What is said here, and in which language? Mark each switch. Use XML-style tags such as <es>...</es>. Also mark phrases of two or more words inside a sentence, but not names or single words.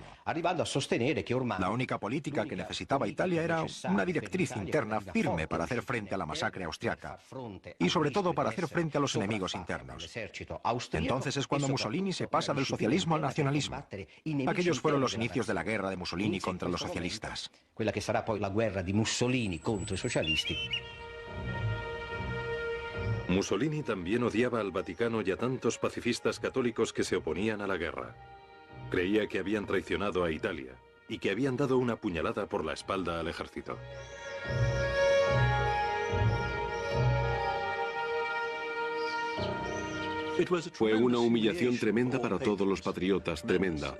<es>La única política que necesitaba Italia era una directriz interna firme para hacer frente a la masacre austriaca, y sobre todo para hacer frente a los enemigos internos. Entonces es cuando Mussolini se pasa del socialismo al nacionalismo. Aquellos fueron los inicios de la guerra de Mussolini contra los socialistas.</es> <it>Quella che sarà poi la guerra di Mussolini contro i socialisti.</it> <es>Mussolini también odiaba al Vaticano y a tantos pacifistas católicos que se oponían a la guerra. Creía que habían traicionado a Italia y que habían dado una puñalada por la espalda al ejército. Fue una humillación tremenda para todos los patriotas, tremenda.</es>